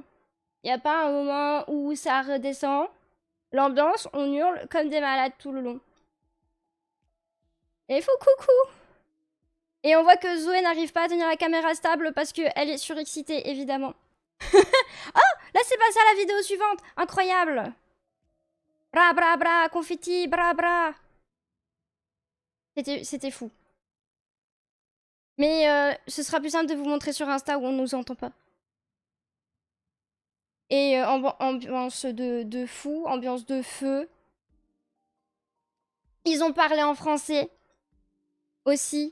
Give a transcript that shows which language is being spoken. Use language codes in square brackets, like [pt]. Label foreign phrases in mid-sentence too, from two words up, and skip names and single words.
[fr] Y a pas un moment où ça redescend. L'ambiance, on hurle comme des malades tout le long. Et il faut coucou. Et on voit que Zoé n'arrive pas à tenir la caméra stable parce qu'elle est surexcitée, évidemment. Oh, là c'est passé à la vidéo suivante. Incroyable. Bra bra bra, confetti, bra bra. C'était fou. Mais ce sera plus simple de vous montrer sur Insta où on nous entend pas. Et ambiance de fou, ambiance de feu. Ils ont parlé en français aussi.